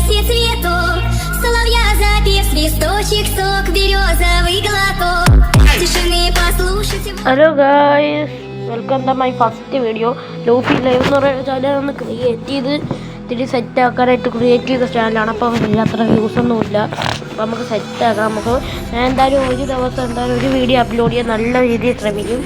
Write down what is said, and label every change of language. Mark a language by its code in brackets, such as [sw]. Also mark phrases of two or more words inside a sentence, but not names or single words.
[ru] цвет цветов. Соловья запев, свисточек, сок, березовый глоток. Тишины послушать. [en] Hello guys, welcome to my first video. [ml] ലൂഫി ലൈവ് എന്ന് പറയുന്ന ചാനൽ ഒന്ന് ക്രിയേറ്റ് ചെയ്ത് ഇത്തിരി സെറ്റാക്കാനായിട്ട് ക്രിയേറ്റ് ചെയ്ത ചാനലാണ്. അപ്പോൾ അത്ര വ്യൂസൊന്നുമില്ല. അപ്പോൾ നമുക്ക് സെറ്റാക്കാം. ഞാൻ എന്തായാലും ഒരു ദിവസം എന്തായാലും ഒരു [en] video upload [ml] ചെയ്യാൻ നല്ല രീതിയിൽ ശ്രമിക്കും.